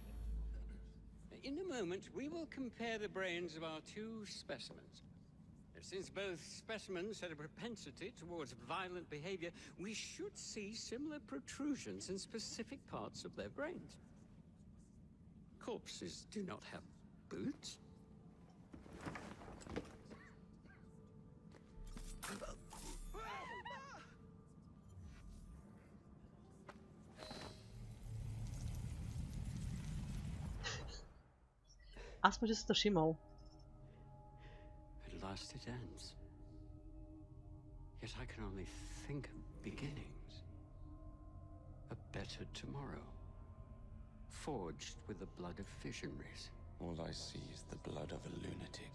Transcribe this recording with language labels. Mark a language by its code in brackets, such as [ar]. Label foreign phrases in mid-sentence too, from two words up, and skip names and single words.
[en] In a moment, we will compare the brains of our two specimens. Since both specimens had a propensity towards violent behavior, we should see similar protrusions in specific parts of their brains. Corpses do not have boots. [sk] Aspoň, že si to všimol. [en] At last it ends. Yet I can only think of beginnings. A better tomorrow. Forged with the blood of visionaries. All I see is the blood of a lunatic.